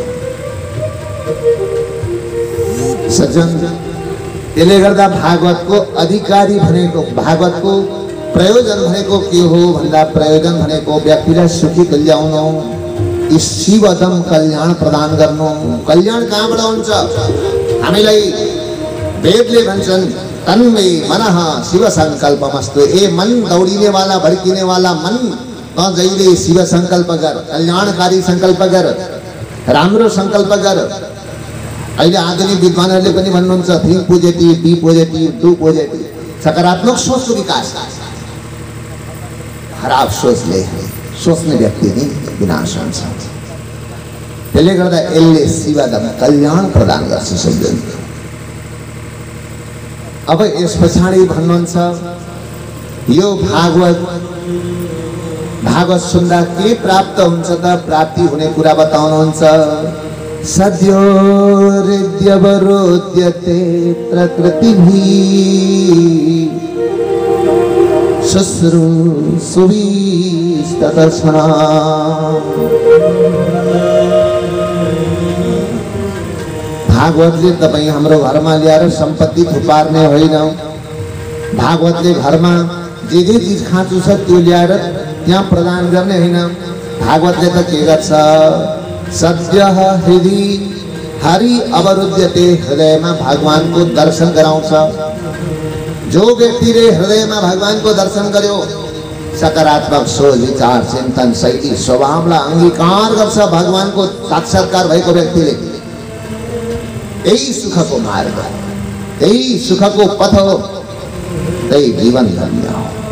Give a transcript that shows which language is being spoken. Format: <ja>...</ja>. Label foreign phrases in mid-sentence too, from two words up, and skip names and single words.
<ne>सज्जन, त्यसले गर्दा भागवतको अधिकारी भनेको, भागवतको प्रयोजन भनेको के हो भन्दा, प्रयोजन भनेको व्यक्तिलाई सुखी तुल्याउनु, शिवदम कल्याण प्रदान गर्नु। कल्याण कहाँबाट हुन्छ? हामीलाई वेदले भन्छन्,</ne> <sa>तन्मे मनः शिव संकल्पमस्तु।</sa> <ne>ए मन, दौडिने वाला, भड्किने वाला मन, त जहिले शिव संकल्प गर, कल्याणकारी संकल्प गर, राम्रो संकल्प गर। अहिले आधुनिक विद्वानहरूले पनि भन्नुहुन्छ,</ne> <en>think positive, be positive, do positive,</en> <ne>सकारात्मक सोचको विकास। खराब सोचले सोच्ने व्यक्ति नै विनाश हुन्छ। त्यसले गर्दा यसले शिवदम कल्याण प्रदान गर्छ सज्जन। अब यस पछाडि भन्नुहुन्छ, यो भागवत सुन्दा के प्राप्त हुन्छ त? प्राप्ति हुने कुरा बताउनुहुन्छ।</ne> <sa>सद्यो हृद्यवरोध्यते प्रकृतिभिः शुश्रूषुभिस्ततस्मना।</sa> <ne>भागवतले तपाईँ हाम्रो घरमा ल्याएर सम्पत्ति थुपार्ने होइन। भागवतले घरमा जे जे चिज खाँचो छ त्यो ल्याएर त्यहाँ प्रदान गर्ने होइन। भागवतले त के गर्छ?</ne> <sa>सद्यः हृदि हरि अवरुध्यते,</sa> <ne>हृदयमा भगवानको दर्शन गराउँछ। जो व्यक्तिले हृदयमा भगवानको दर्शन गर्यो, सकारात्मक सोच, विचार, चिन्तन, शैली, स्वभावलाई अंगीकार गर्छ भगवानको साक्षात्कार भएको व्यक्तिले। यही सुखको मार्ग, यही सुखको पथ हो, त्यही जीवन धन्य हो।</ne>